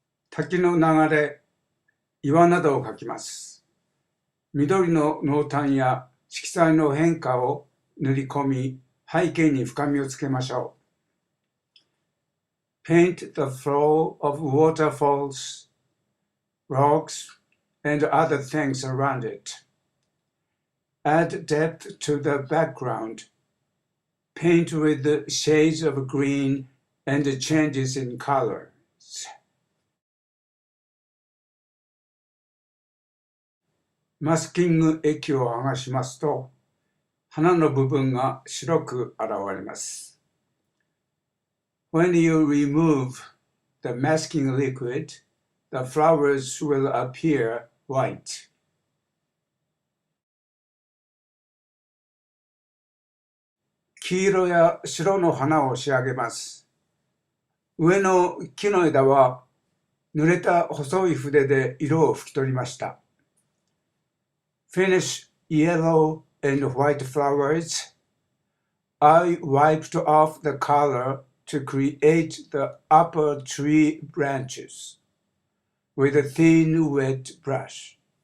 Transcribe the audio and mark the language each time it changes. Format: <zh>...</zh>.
<ja>滝の流れ、岩などを描きます。緑の濃淡や色彩の変化を塗り込み、背景に深みをつけましょう。</ja> <en>Paint the flow of waterfalls, rocks, and other things around it. Add depth to the background. Paint with the shades of green and changes in colors.</en> <ja>マスキング液を剥がしますと、花の部分が白く現れます。</ja> <en>When you remove the masking liquid, the flowers will appear white.</en> <ja>黄色や白の花を仕上げます。上の木の枝は濡れた細い筆で色を拭き取りました。</ja> <en>Finish yellow and white flowers. I wiped off the color to create the upper tree branches with a thin wet brush.</en>